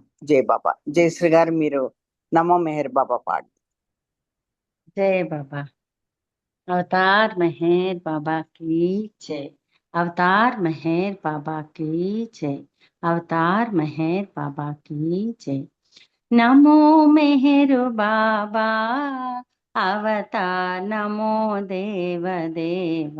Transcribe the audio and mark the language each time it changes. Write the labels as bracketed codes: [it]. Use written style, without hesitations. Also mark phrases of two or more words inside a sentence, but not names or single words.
[te] జై బాబా. జయశ్రీ గారు మీరు నమో మెహర్ బాబా పాడు. [hi] जय बाबा। अवतार मेहर बाबा की जय। अवतार मेहर बाबा की जय। अवतार मेहर बाबा की जय। नमो मेहर बाबा अवतार नमो देव देवा।